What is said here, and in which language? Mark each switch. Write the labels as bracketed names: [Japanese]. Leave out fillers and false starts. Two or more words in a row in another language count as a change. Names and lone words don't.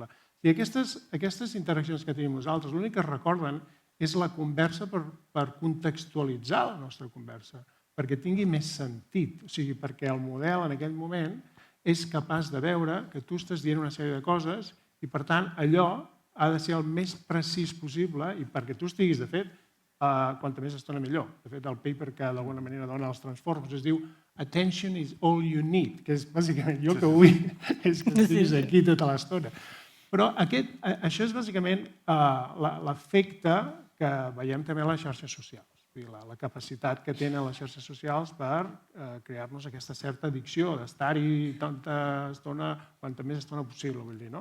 [Catalan] I aquestes interaccions que tenim nosaltres, l'únic que recorden és la conversa per contextualitzar la nostra conversa, perquè tingui més sentit, o sigui, perquè el model en aquell moment és capaç de veure que tu estàs dient una sèrie de coses i, per tant, allò ha de ser el més precís possible i perquè tu estiguis, de fet, quanta més estona millor. De fet, el paper que d'alguna manera dona els Transformers es diu Attention is all you need, que és bàsicament jo que vull és que estiguis aquí tota l'estona. Però això és bàsicament l'efecte que veiem també a les xarxes socials. La capacitat que tenen les xarxes socials per crear-nos aquesta certa addicció d'estar-hi quanta més estona possible, vull dir, no?